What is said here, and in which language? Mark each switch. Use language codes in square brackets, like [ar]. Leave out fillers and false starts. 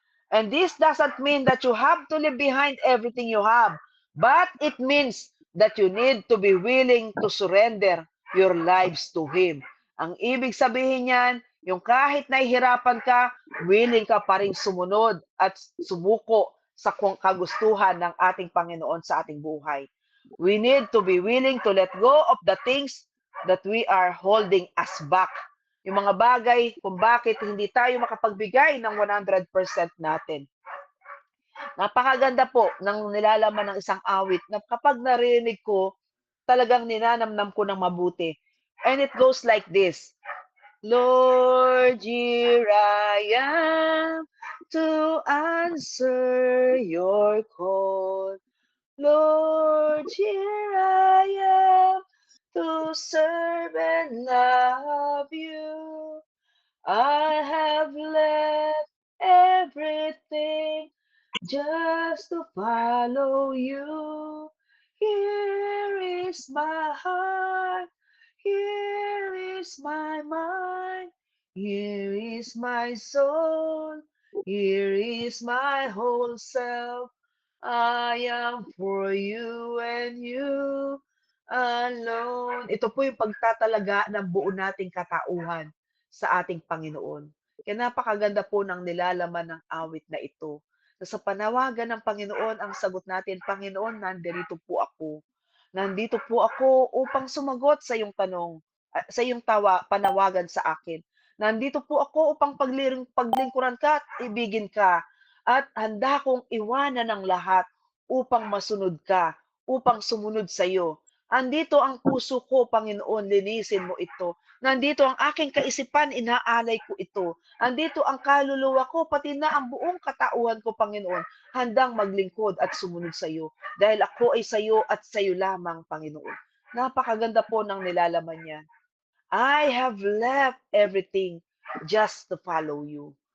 [en] And this doesn't mean that you have to leave behind everything you have, but it means that you need to be willing to surrender your lives to Him. [tl] Ang ibig sabihin niyan, yung kahit nahihirapan ka, willing ka pa rin sumunod at sumuko sa kagustuhan ng ating Panginoon sa ating buhay. [en] We need to be willing to let go of the things that we are holding us back. [tl] Yung mga bagay kung bakit hindi tayo makapagbigay ng 100% natin. Napakaganda po ng nilalaman ng isang awit na kapag narinig ko, talagang ninanamnam ko ng mabuti. [en] And it goes like this. Lord, here I am to answer your call. Lord, here I am to serve and love you. I have left everything just to follow you. Here is my heart. Here is my mind. Here is my soul. Here is my whole self. I am for you and you alone. [tl] Ito po yung pagtatalaga ng buo nating katauhan sa ating Panginoon. Kaya napakaganda po ng nilalaman ng awit na ito. Sa panawagan ng Panginoon, ang sagot natin, Panginoon, nandito po ako. Nandito po ako upang sumagot sa iyong tanong, sa iyong panawagan sa akin. Nandito po ako upang paglingkuran ka at ibigin ka. At handa kong iwanan ang lahat upang masunod ka, upang sumunod sa iyo. Andito ang puso ko, Panginoon, linisin mo ito. Nandito ang aking kaisipan, inaalay ko ito. Andito ang kaluluwa ko, pati na ang buong katauhan ko, Panginoon, handang maglingkod at sumunod sa iyo. Dahil ako ay sa iyo at sa iyo lamang, Panginoon. Napakaganda po ng nilalaman niya. [en] I have left everything just to follow you.